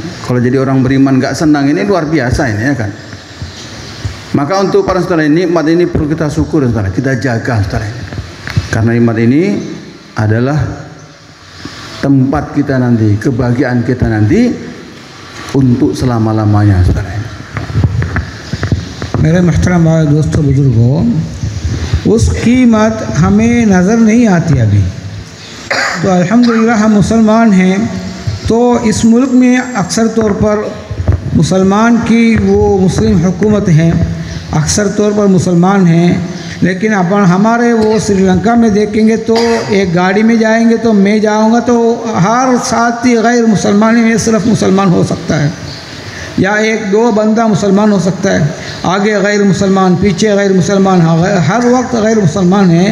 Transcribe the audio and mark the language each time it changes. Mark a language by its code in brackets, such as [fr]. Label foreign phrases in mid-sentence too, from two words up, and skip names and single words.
[id] Kalau jadi orang beriman nggak senang ini luar biasa ini, ya kan? Maka untuk para saudara ini, nikmat ini perlu kita syukur saudara, kita jaga saudara ini. Karena nikmat ini adalah tempat kita nanti, kebahagiaan kita nanti untuk selama-lamanya saudara ini. [hi] मेरे महतरम भाई दोस्तों बुजुर्गों, उस कीमत हमें नज़र नहीं आती अभी। तो अल्हम्दुलिल्लाह हम मुसलमान हैं, तो इस मुल्क में अक्सर तौर पर मुसलमान की वो मुस्लिम हुकूमत है, अक्सर तौर पर मुसलमान हैं, लेकिन अपन हमारे वो श्रीलंका में देखेंगे तो एक गाड़ी में जाएंगे तो मैं जाऊंगा तो हर साथी गैर मुसलमान में सिर्फ मुसलमान हो सकता है, या एक दो बंदा मुसलमान हो सकता है, आगे गैर मुसलमान, पीछे गैर मुसलमान, हर वक्त गैर मुसलमान है।